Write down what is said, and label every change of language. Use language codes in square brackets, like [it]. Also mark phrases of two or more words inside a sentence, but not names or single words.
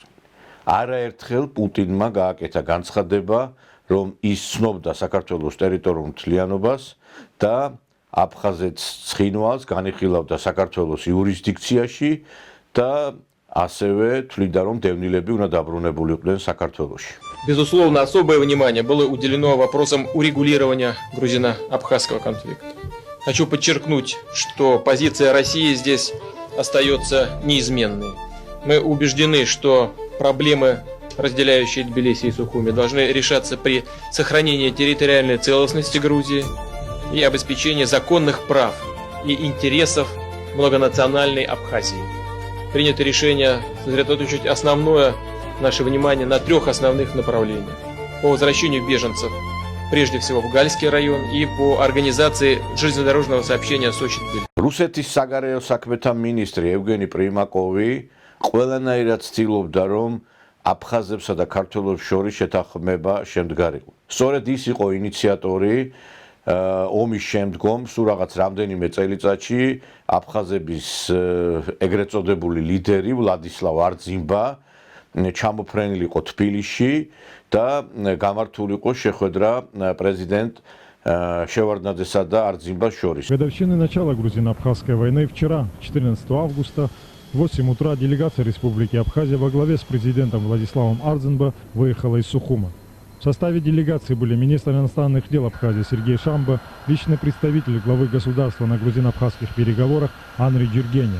[ka] არაერთხელ პუტინმა გააკეთა განცხადება, რომ ის ცნობდა საქართველოს ტერიტორიულ მთლიანობას და აფხაზეთს ცხინვალს განიხილავდა საქართველოს იურისდიქციაში და ასევე თვლიდა, რომ დევნილები უნდა დაბრუნებულიყვნენ საქართველოში. [ru] Безусловно, особое внимание было уделено вопросам урегулирования грузино-абхазского конфликта. Хочу подчеркнуть, что позиция России здесь остается неизменной. Мы убеждены, что проблемы, разделяющие Тбилиси и Сухуми, должны решаться при сохранении территориальной целостности Грузии и обеспечении законных прав и интересов многонациональной Абхазии. Принято решение сосредоточить основное наше внимание на трех основных направлениях. По возвращению беженцев, прежде всего в Гальский район, и по организации железнодорожного сообщения Сочи-Тбилиси. [ka] რუსეთის საგარეო საქმეთა მინისტრი ევგენი პრიმაკოვი ყველანაირად ცდილობდა, რომ აფხაზებსა და ქართველებს შორის შეთანხმება შემდგარიყო. სწორედ ის იყო ინიციატორი ომის შემდგომ, სულ რაღაც რამდენიმე წელიწადში აფხაზების ეგრეთ წოდებული ლიდერი ვლადისლავ არძიმბა ჩამოფრენილიყო თბილისში და გამართულიყო შეხვედრა პრეზიდენტ შევარდნაძესა და არძიმბას შორის. [ru] Годовщина начала грузино-абхазской войны вчера, 14 августа, в 8 утра делегация Республики Абхазия во главе с президентом Владиславом Ардзинба выехала из Сухума. В составе делегации были министр иностранных дел Абхазии Сергей Шамба, личный представитель главы государства на грузино-абхазских переговорах Анри Джиргеня.